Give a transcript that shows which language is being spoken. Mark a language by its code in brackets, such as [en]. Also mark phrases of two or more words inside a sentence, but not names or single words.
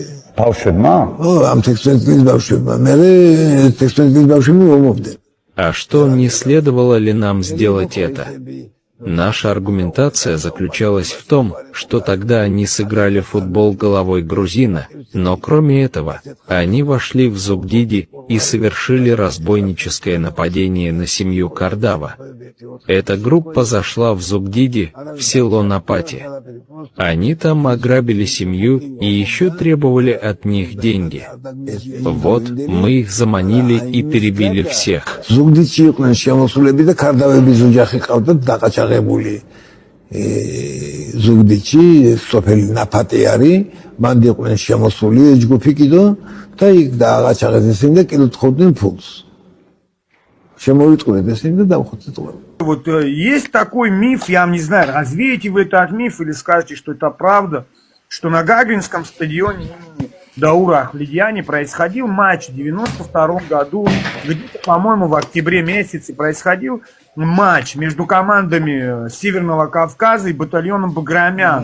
[ka] ბავშვებმა? ო, ამ 16 წლის ბავშვებმა. მე 16 წლის ბავშვები ომობდნენ. [ru] А что, не следовало ли нам сделать это? Наша аргументация заключалась в том, что тогда они сыграли в футбол головой грузина, но кроме этого, они вошли в Зугдиди и совершили разбойническое нападение на семью Кардава. Эта группа зашла в Зугдиди, в село Напати. Они там ограбили семью и еще требовали от них деньги. Вот, мы их заманили и перебили всех. [ka] ზუგდიდში სოფელი ნაფატი არის, მანდ იყვნენ შემოსული ჯგუფი კიდო და იქ დააღაჩაღეს ისინი და კილოთხოვდნენ ფულს. შემოვიტყვეთ ისინი და დავხოცეთ ყველ. [ru] Вот есть такой миф, я не знаю, развеете вы этот миф или скажете, что это правда, что на Гагринском стадионе имени Даура Ахмедьяни происходил матч в 92 году, где-то, по-моему, в октябре месяце происходил матч между командами Северного Кавказа и батальоном Баграмян.